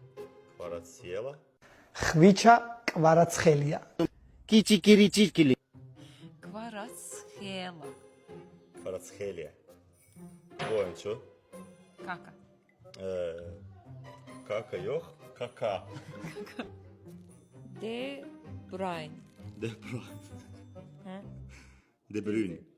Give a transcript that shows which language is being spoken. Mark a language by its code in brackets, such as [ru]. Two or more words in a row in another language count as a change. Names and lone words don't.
[az] Kvaratskhelia. ხვიჩა კვარაცხელია. Kiçikiri. Kvaratskhelia. [tr] Kvaratskhelia. Bu oyuncu. [az] Kaka. Kaka yox. Kaka. De Bruyne. De Bruyne. Hə? De Bruyne.